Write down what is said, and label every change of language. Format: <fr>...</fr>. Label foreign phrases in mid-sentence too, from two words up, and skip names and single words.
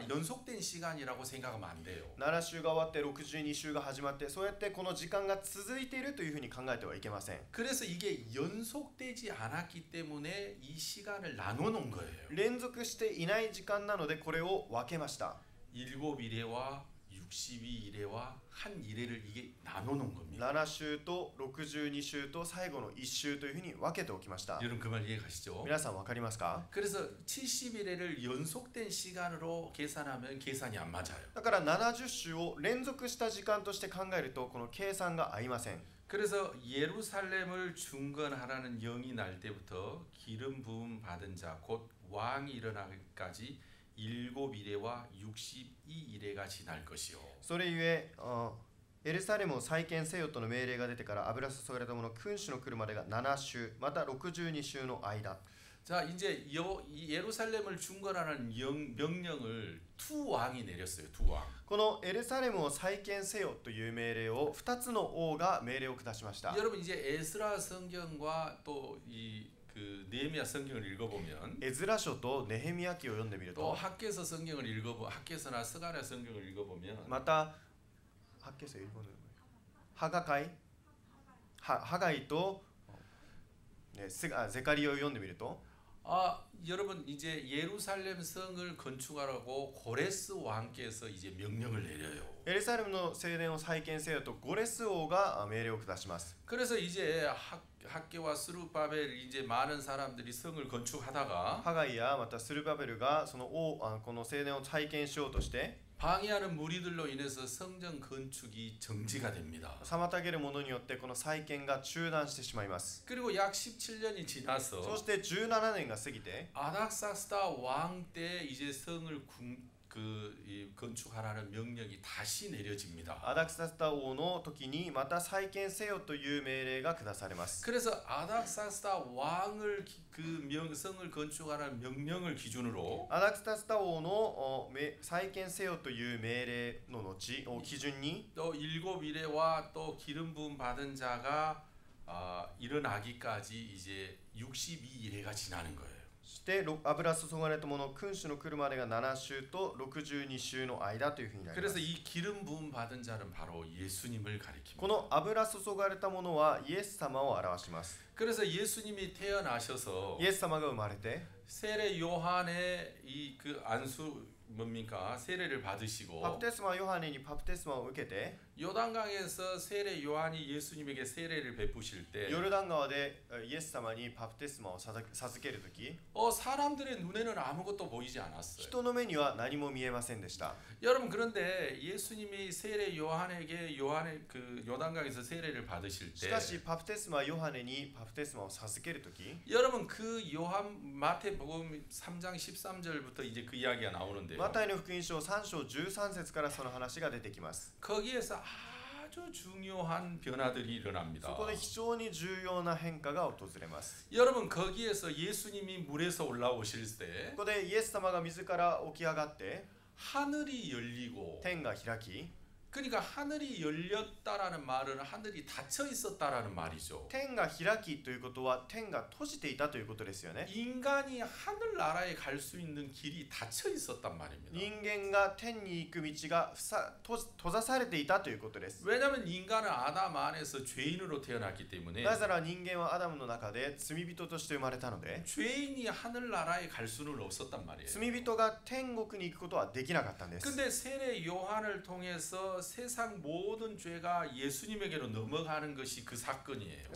<ko>연속된 시간이라고 생각하면 안 돼요.</ko> <ja>7 週が終わって62週が始まってそうやってこの時間が続いているというふうに考えてはいけません。</ja> <ko>그래서 이게 연속되지 않았기 때문에 이 시간을 나눠 놓은 거예요.</ko> <ja>連続していない時間なのでこれを分けました。</ja> <ko>7일회와 62일회와 한 일회를 이게 나눠 놓은 겁니다.</ko> <ja>7 週と62週と最後の1週というふうに分けておきました。</ja> <ko>여러분 그 말 이해가시죠?</ko> <ja>皆さん分かりますか？</ja> <ko>그래서 70일회를 연속된 시간으로 계산하면 계산이 안 맞아요.</ko> <ja>だから70週を連続した時間として考えるとこの計算が合いません。</ja> <ko>그래서 예루살렘을 중건하라는 영이 날 때부터 기름 부음 받은 자 곧 왕이 일어나기까지 7 일회와 62 일회가 지날 것이요.</ko> <ja>それゆえエルサレムを再建せよとの命令が出てから油注がれた者君主の来るまでが7週また62週の間。</ja> <ko>자 이제 예루살렘을 중건하는 명령을 두 왕이 내렸어요. 두 왕.</ko> <ja>このエルサレムを再建せよという命令を2つの王が命令を下しました。</ja> <ko>여러분 이제 에스라 성경과 또 그 느헤미야 성경을 읽어보면</ko> <ja>エズラ書とネヘミヤ記を読んでみる</ja> <ko>또</ko> <ja>と</ja> <ko>학개서 성경을 학개서나 스가랴 성경을 읽어보면</ko> <ja>またハッケセ일본어하가가이ハガイとゼカリアを読んでみると</ja> <ko>여러분 이제 예루살렘 성을 건축하라고 고레스 왕께서 이제 명령을 내려요.</ko> <ja>エルサレムの聖殿を再建せよとゴレス王が命令を下します。</ja> <ko>그래서 이제 학개와 스룹바벨 이제 많은 사람들이 성을 건축하다가</ko> <ja>ハガイやまたスルバベルがこの聖殿を再建しようとして</ja> <ko>방해하는 무리들로 인해서 성전 건축이 정지가 됩니다.</ko> <ja>妨げるものによってこの再建が中断してしまいます。</ja> <ko>그리고 약 17년이</ko> <ja>そ</ja> <ko>지나서</ko> <ja>して17年が過ぎて</ja> <ko>아닥사스다 왕 때 이제 성을 건축하라는 명령이 다시 내려집니다.</ko> <ja>アダクサスタ王の時にまた再建せよという命令が下されます。</ja> <ko>그래서 아닥사스다 왕을 성을 건축하라는 명령을 기준으로</ko> <ja>アダクサスタ王の再建せよという命令の後を基準に</ja> <ko>또 일곱 이레와 또 기름 부음 받은 자가 일어나기까지 이제 62이레가 지나는 거예요.</ko> <ja>そして油注がれたもの君主の来るまでが7週と62週の間というふうになります。</ja> <ko>그래서 이 기름 부음 받은 자는 바로 예수님을</ko> <ja>こ</ja> <ko>가리킵니다.</ko> <ja>の油注がれたものはイエス様を表します。</ja> <ko>그래서 예수님이 태어나셔서</ko> <ja>イエス様が生まれて</ja> <ko>세례 요한의 이 그 안수 뭡니까? 세례를</ko> <ja>バ</ja> <ko>받으시고</ko> <ja>プテスマヨハネにバプテスマを受けて</ja> <ko>요단강에서 세례 요한이 예수님에게 세례를 베푸실 때</ko> <ja>ヨルダン川でイエス様にバプテスマを授けるとき</ja> <ko>사람들의 눈에는 아무것도 보이지 않았어요.</ko> <ja>人の目には何も見えませんでした。</ja> <ko>여러분 그런데 예수님이 세례 요한에게 요한의 그 요단강에서 세례를 받으실</ko> <ja>し</ja> <ko>때</ko> <ja>かしバプテスマヨハネにバプテスマを授けるとき</ja> <ko>여러분 그 요한 마태복음 3장 13절부터 이제 그 이야기가 나오는데요.</ko> <ja>マタイの福音書3章13節からその話が出てきます。</ja> <ko>거기에서 아주 중요한 변화들이 일어납니다.</ko> <ja>そこで非常に重要な変化が訪れます。</ja> <ko>여러분 거기에서 예수님이 물에서 올라오실 때</ko> <ja>ここでイエス様が自ら起き上がって</ja> <ko>하늘이 열리고</ko> <ja>天が開き</ja> <ko>그러니까 하늘이 열렸다라는 말은 하늘이 닫혀 있었다라는 말이죠.</ko> <ja>天が開きということは天が閉じていたということですよね。</ja> <ko>인간이 하늘나라에 갈 수 있는 길이 닫혀 있었단 말입니다.</ko> <ja>人間が天に行く道が閉ざされていたということです。</ja> <ko>왜냐하면 인간은 아담 안에서 죄인으로 태어났기 때문에</ko> <ja>なぜなら人間はアダムの中で罪人として生まれたので</ja> <ko>죄인이 하늘나라에 갈 수는 없었단 말이에요.</ko> <ja>罪人が天国に行くことはできなかったんです。</ja> <ko>근데 세례 요한을 통해서 세상 모든 죄가 예수님에게로 넘어가는 것이 그 사건이에요.</ko>